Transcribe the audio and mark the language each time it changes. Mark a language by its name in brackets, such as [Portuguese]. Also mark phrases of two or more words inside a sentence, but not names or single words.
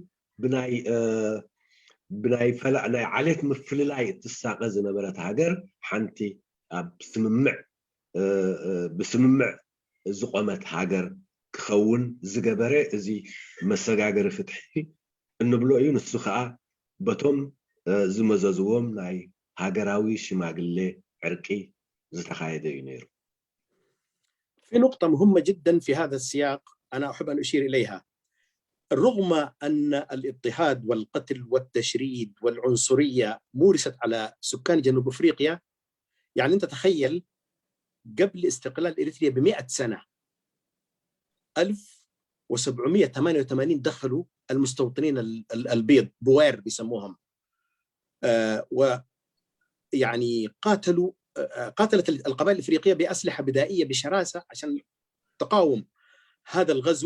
[Tigrinya] ብናይ ዓሌት ምፍልላይ እትሳቐ ዝነበረት ሃገር ሓንቲ ኣብ ብስምምዕ ዝቆመት ሃገር ክኸውን ዝገበረ እዚ መሰጋገሪ ፍትሒ እንብሎ እዩ። ንሱ ከዓ በቶም ዝመዘዝዎም ናይ ሃገራዊ ሽማግሌ ዕርቂ ዝተኻየደ እዩ ነይሩ። [Arabic] في نقطة مهمة جدا في هذا السياق أنا أحب أن أشير إليها. رغم أن الاضطهاد والقتل والتشريد والعنصرية مورست على سكان جنوب أفريقيا، يعني أنت تخيل قبل استقلال إريتريا ب100 سنة 1788 دخلوا المستوطنين البيض بوير بيسموهم، ويعني قاتلت القبائل الإفريقية بأسلحة بدائية بشراسة عشان تقاوم هذا الغزو.